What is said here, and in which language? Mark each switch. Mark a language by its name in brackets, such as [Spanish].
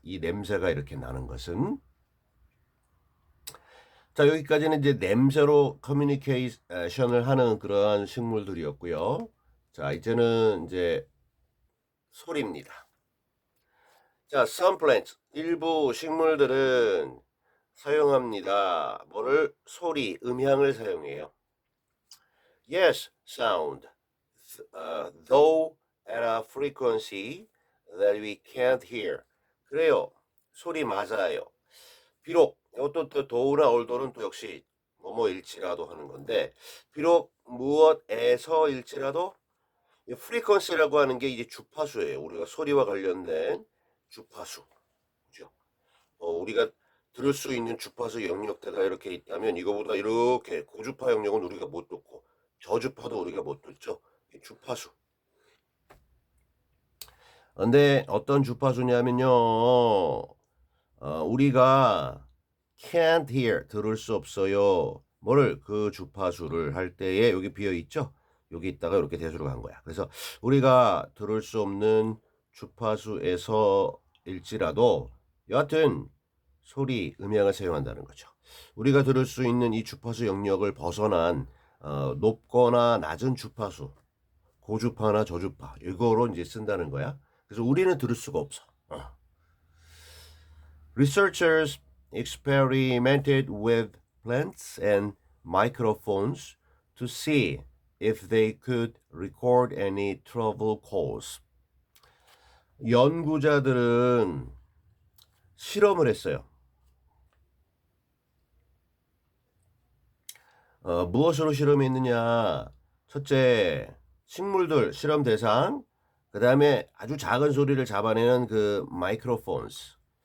[Korean] 이 냄새가 이렇게 나는 것은 자 여기까지는 이제 냄새로 커뮤니케이션을 하는 그러한 식물들이었고요. 자 이제는 이제 소리입니다. 자, some plants 일부 식물들은 사용합니다. 뭐를 소리, 음향을 사용해요. [English] Yes, sound. Though at a frequency that we can't hear. [Korean] 그래요. 소리 맞아요. 비록 이것도 또 도우나 올도는 또 역시 뭐뭐일지라도 하는 건데 비록 무엇에서일지라도 프리퀀시라고 하는 게 이제 주파수예요. 우리가 소리와 관련된 주파수. 그죠? 우리가 들을 수 있는 주파수 영역대가 이렇게 있다면 이거보다 이렇게 고주파 영역은 우리가 못 듣고 저주파도 우리가 못 듣죠. 주파수. 근데 어떤 주파수냐면요. 우리가 [English] can't hear [Korean] 들을 수 없어요. 뭐를 그 주파수를 할 때에 여기 비어 있죠. 여기 있다가 이렇게 대수로 간 거야. 그래서 우리가 들을 수 없는 주파수에서일지라도 여하튼 소리, 음향을 사용한다는 거죠. 우리가 들을 수 있는 이 주파수 영역을 벗어난 높거나 낮은 주파수, 고주파나 저주파 이거로 이제 쓴다는 거야. 그래서 우리는 들을 수가 없어. [English] Researchers experimented with plants and microphones to see if they could record any trouble calls. [Korean] 연구자들은 실험을 했어요. 무엇으로 실험했느냐? 첫째, 식물들 실험 대상, 그 다음에 아주 작은 소리를 잡아내는 그 마이크로폰스.